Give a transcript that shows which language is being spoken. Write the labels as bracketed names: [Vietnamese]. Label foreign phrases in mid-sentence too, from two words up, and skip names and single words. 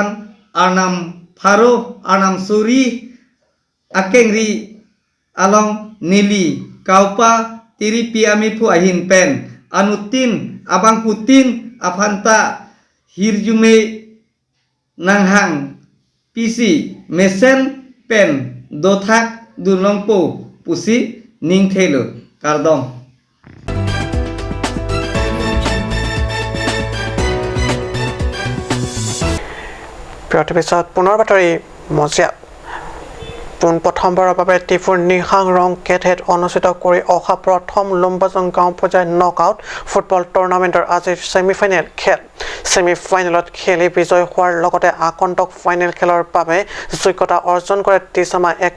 [Karbi] Arnam Faro Anam Suri Akengri Along Nili Kaupa Tiripi Amipu Ahin Pen Anutin Abang Putin Apanta Hirjume Nanghang Pisi Mesen Pen Dothak Dunlongpo Pusi Ning Thelo Kardong [Assamese] পিছত পুনৰ বাতৰি মজিয়া প্ৰথমবাৰৰ বাবে ত্ৰিপুৰ নিহাং ৰং কেথেত অনুষ্ঠিত কৰি অহা প্ৰথম লুম্বাজং গাঁও পৰ্যায়ৰ [English] knockout football tournamentৰ [Assamese] আজি ছেমিফাইনেল খেল ছেমিফাইনেলত খেলি বিজয় হোৱাৰ লগতে আগন্তুক ফাইনেল খেলৰ বাবে যোগ্যতা অৰ্জন কৰে টিচামা 1